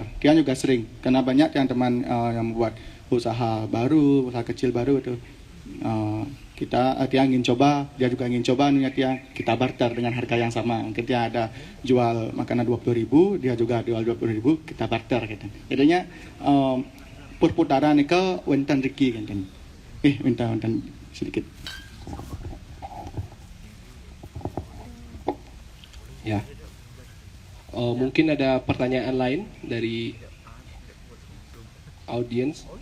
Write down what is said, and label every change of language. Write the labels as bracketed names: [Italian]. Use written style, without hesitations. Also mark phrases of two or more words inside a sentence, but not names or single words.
[Indonesian] Dia juga sering, karena banyak yang teman yang membuat usaha baru, usaha kecil baru itu. Dia ingin coba, dia juga ingin coba, kita barter dengan harga yang sama. Mungkin dia ada jual makanan 20.000, dia juga jual 20.000, kita barter gitu. Jadinya perputaran itu [Balinese] wenten riki [Indonesian] kan. Wenten sedikit. Ya. Mungkin ada pertanyaan lain dari audiens.